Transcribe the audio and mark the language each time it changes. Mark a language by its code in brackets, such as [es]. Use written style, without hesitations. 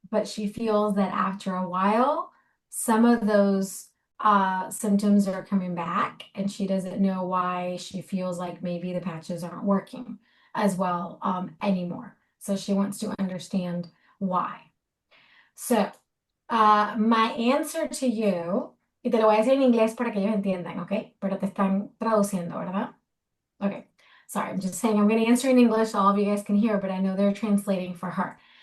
[en] But she feels that after a while, some of those symptoms are coming back, and she doesn't know why. She feels like maybe the patches aren't working as well anymore. So she wants to understand why. So, my answer to you, [es] y te lo voy a decir en inglés para que ellos entiendan, ¿ok? Pero te están traduciendo, ¿verdad? [en] Okay. Sorry, I'm just saying I'm going to answer in English so all of you guys can hear, but I know they're translating for her.